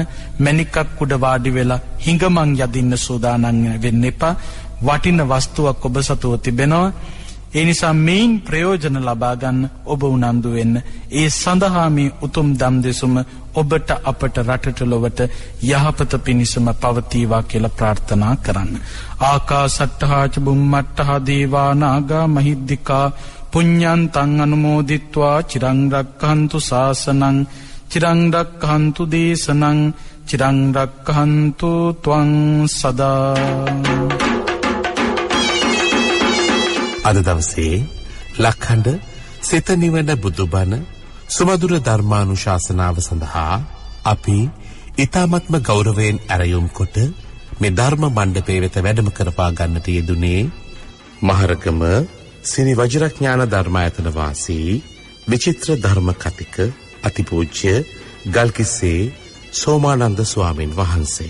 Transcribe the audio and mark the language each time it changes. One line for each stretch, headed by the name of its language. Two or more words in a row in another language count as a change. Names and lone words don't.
Sinhala: මණිකක් උඩ වාඩි වෙලා හිඟමන් යදින්න සූදානම් වෙන්න එපා. වටින වස්තුවක් ඔබ සතුව තිබෙනවා. ඒ නිසා මේන් ප්‍රයෝජන ලබා ගන්න ඔබ උනන්දු වෙන්න. ඒ සඳහා මේ උතුම් දම් දෙසුම ඔබට, අපට, රටට, ලොවට යහපත පිණිසම පවතිවා කියලා ප්‍රාර්ථනා කරන්න.
Pali: ආකාසට්ඨා ච බුම්මට්ඨා දේවා නාග මහිද්దికා පුඤ්ඤන්තං අනුමෝදිත්වා චිරං රක්ඛන්තු ශාසනං චිරං රක්ඛන්තු දේශනං චිරං රක්ඛන්තු ත්වං සදා.
Sinhala: අද දවසේ ලක්ඛණ්ඩ සිත නිවන බුදුබණ සුමధుර ධර්මානුශාසනාව සඳහා අපි ඊ타මත්ම ගෞරවයෙන් ආරයුම් කොට මේ ධර්ම මණ්ඩපයේ වෙත වැඩම කරපා ගන්නට යෙදුනේ මහරගම සිරි වජිරඥාන ධර්මායතන වාසී විචිත්‍ර ධර්ම කතික අතිපූජ්‍ය ගල්කිස්සේ සෝමානන්ද ස්වාමීන් වහන්සේ.